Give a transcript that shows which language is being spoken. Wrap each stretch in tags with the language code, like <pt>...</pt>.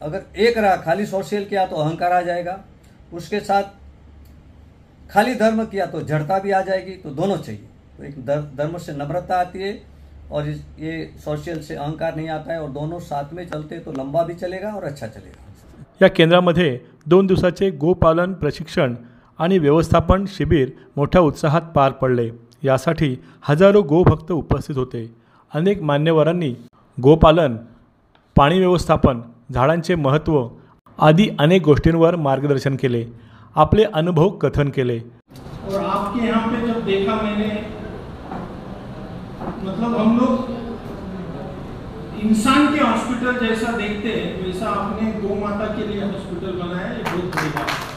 <hi>अगर एक रहा खाली सोशल किया तो अहंकार आ जाएगा, उसके साथ खाली धर्म किया तो जड़ता भी आ जाएगी। तो दोनों चाहिए। तो एक धर्म से नम्रता आती है और ये सोशल से अहंकार नहीं आता है और दोनों साथ में चलते तो लंबा भी चलेगा और अच्छा चलेगा।</hi> <mr>या केंद्रामध्ये 2 दिवसाचे गोपालन प्रशिक्षण आणि व्यवस्थापन शिबिर मोठ्या उत्साहात पार पडले। यासाठी हजारो गोभक्त उपस्थित होते। अनेक मान्यवरांनी गोपालन, पाणी व्यवस्थापन, झाडांचे महत्त्व आदी अनेक गोष्टींवर मार्गदर्शन केले, आपले अनुभव कथन केले।</mr> <hi>और आपके यहाँ पे जब देखा मैंने, मतलब हम लोग इंसान के हॉस्पिटल जैसा देखते हैं, वैसा आपने गौ माता के लिए हॉस्पिटल बनाया है, ये बहुत बड़ी बात है।</hi>